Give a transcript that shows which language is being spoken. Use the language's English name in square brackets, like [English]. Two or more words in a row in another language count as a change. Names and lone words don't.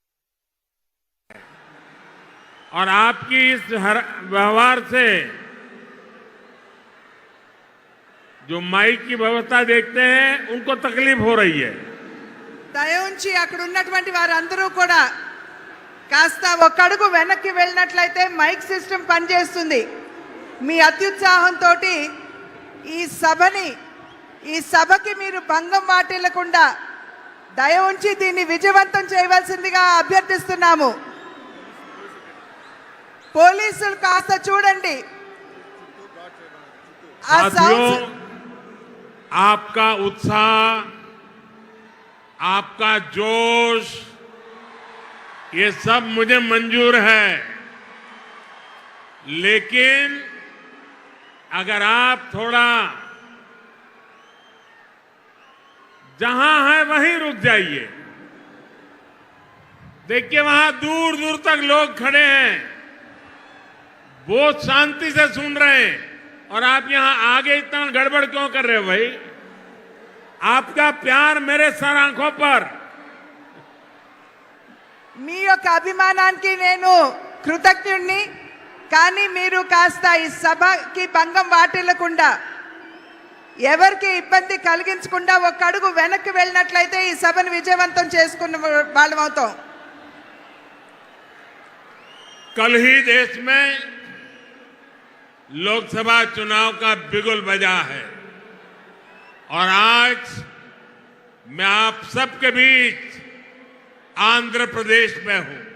[Hindi] और आपकी इस व्यवहार से जो माइक की व्यवस्था देखते हैं उनको तकलीफ हो रही है. [Telugu] దయవుంచి అక్కడ ఉన్నటువంటి వారందరూ కూడా కాస్త ఒక అడుగు వెనక్కి వెళ్ళినట్లయితే [English] mic system [Telugu] పనిచేస్తుంది. మీ అత్యుత్సాహంతో ఈ సభకి మీరు భంగం వాటిల్లకుండా దయ ఉంచి దీన్ని విజయవంతం చేయవలసిందిగా అభ్యర్థిస్తున్నాము. పోలీసులు కాస్త చూడండి. [Hindi] आपका उत्साह, आपका जोश, ये सब मुझे मंजूर है, लेकिन अगर आप थोड़ा जहां है वहीं रुक जाइए. देखिए वहां दूर दूर तक लोग खड़े हैं, बहुत शांति से सुन रहे हैं और आप यहां आगे इतना गड़बड़ क्यों कर रहे हो भाई? आपका प्यार मेरे सर आंखों पर. [Telugu] మీ యొక్క అభిమానానికి నేను కృతజ్ఞుణ్ణి. కానీ మీరు కాస్త ఈ సభకి భంగం వాటిల్లకుండా ఎవరికి ఇబ్బంది కలిగించకుండా ఒక అడుగు వెనక్కి వెళ్ళినట్లయితే ఈ సభను విజయవంతం చేసుకున్న వాళ్ళం అవుతాం. [Hindi] कल ही देश में लोकसभा चुनाव का बिगुल बजा है और आज मैं आप सबके बीच आंध्र प्रदेश में हूं.